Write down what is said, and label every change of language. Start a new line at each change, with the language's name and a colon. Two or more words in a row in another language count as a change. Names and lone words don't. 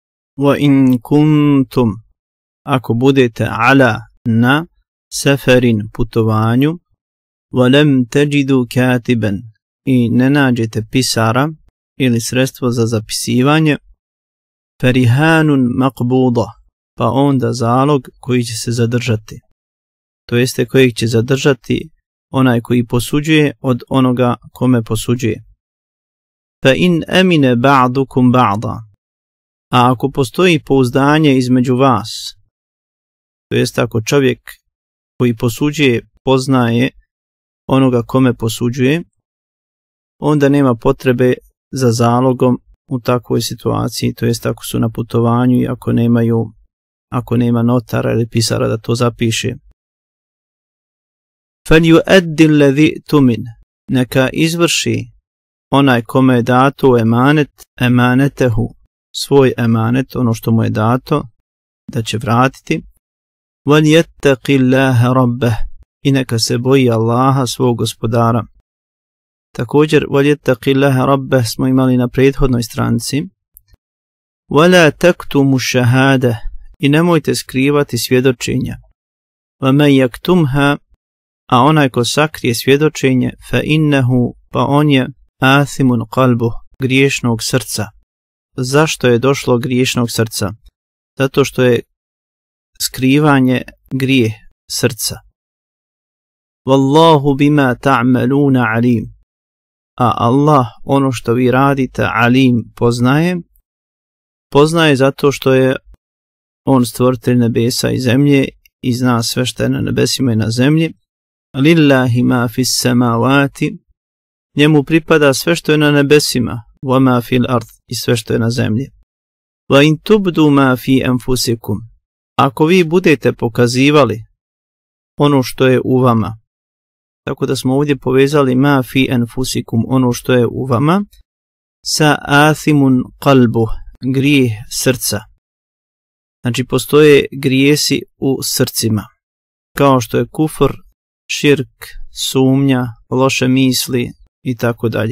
Arabic: وَإِن كُنْتُمْ
Bosnian: ako budete ala na seferin putovanju
Arabic: وَلَمْ تَجِدُوا كَاتِبًا
Bosnian: i ne nađete pisara ili sredstvo za zapisivanje
Arabic: فَرِهَانٌ مَقْبُوضَ
Bosnian: pa onda zalog koji će se zadržati, to jeste kojeg će zadržati onaj koji posuđuje od onoga kome posuđuje.
Arabic: فَإِنْ أَمِنَ بَعْضُكُمْ بَعْضًا
Bosnian: a ako postoji pouzdanje između vas, to jest ako čovjek koji posuđuje poznaje onoga kome posuđuje, onda nema potrebe za zalogom u takvoj situaciji, to jest ako su na putovanju i ako nema notara ili pisara da to zapiše.
Arabic: فَلْيُؤَدِّ الَّذِي تُمِنْ
Bosnian: neka izvrši onaj kome je dato emanet, emanetehu, svoj emanet, ono što mu je dato, da će vratiti.
Arabic: وَلْيَتَّقِ اللَّهَ رَبَّهُ
Bosnian: i neka se boji Allaha, svog gospodara. Također,
Arabic: وَلْيَتَّقِ اللَّهَ رَبَّهُ
Bosnian: smo imali na prethodnoj stranici.
Arabic: وَلَا تَكْتُمُ الشَّهَادَةَ
Bosnian: i nemojte skrivati svjedočenja.
Arabic: وَمَنْ يَكْتُمْهَا
Bosnian: a onaj ko sakrije svjedočenje, فَإِنَّهُ pa on je
Arabic: آثِمٌ قَلْبُهُ
Bosnian: griješnog srca. Zašto je došlo griješnog srca? Zato što je skrivanje grijeh srca.
Arabic: والله بما تعملون عليم.
Bosnian: A Allah ono što vi radite alim poznaje zato što je on stvoritelj nebesa i zemlje i zna sve što je na nebesima i na zemlji.
Arabic: لله ما في السماوات,
Bosnian: njemu pripada sve što je na nebesima,
Arabic: وما في الأرض
Bosnian: i sve što je na zemlji.
Arabic: وإن تبدوا ما في أنفسكم,
Bosnian: ako vi budete pokazivali ono što je u vama, tako da smo ovdje povezali
Arabic: ما في أنفسكم,
Bosnian: ono što je u vama, sa
Arabic: آثم قلبه,
Bosnian: grijeh srca. Znači postoje grijesi u srcima, kao što je kufr, širk, sumnja, loše misli i tako dalje.